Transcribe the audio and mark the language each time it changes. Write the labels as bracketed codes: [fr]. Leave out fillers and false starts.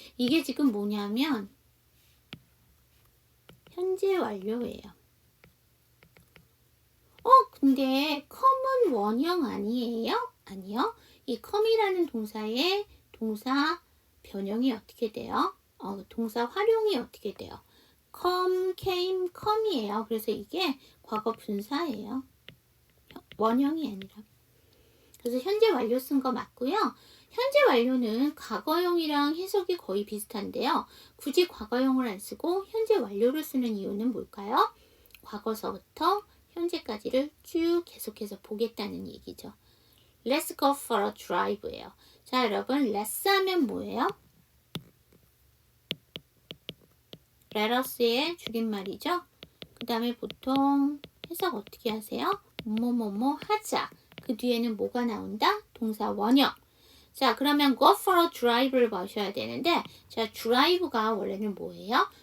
[ko] 이게 지금 뭐냐면 현재 완료예요. 근데 come은 원형 아니에요? 아니요. 이 come이라는 동사의 동사 변형이 어떻게 돼요? 동사 활용이 어떻게 돼요? come, came, come이에요. 그래서 이게 과거 분사예요. 원형이 아니라. 그래서 현재 완료 쓴 거 맞고요. 현재 완료는 과거형이랑 해석이 거의 비슷한데요. 굳이 과거형을 안 쓰고 현재 완료를 쓰는 이유는 뭘까요? 과거서부터 현재까지를 쭉 계속해서 보겠다는 얘기죠. [en] Let's go for a drive예요. [ko] 자, 여러분, let's 하면 뭐예요? let us의 줄임말이죠. 그 다음에 보통 해석 어떻게 하세요? 뭐뭐뭐 하자. 그 뒤에는 뭐가 나온다? 동사 원형. 자, 그러면 [en] go for a drive [ko] 를 보셔야 되는데, 자, drive가 원래는 뭐예요?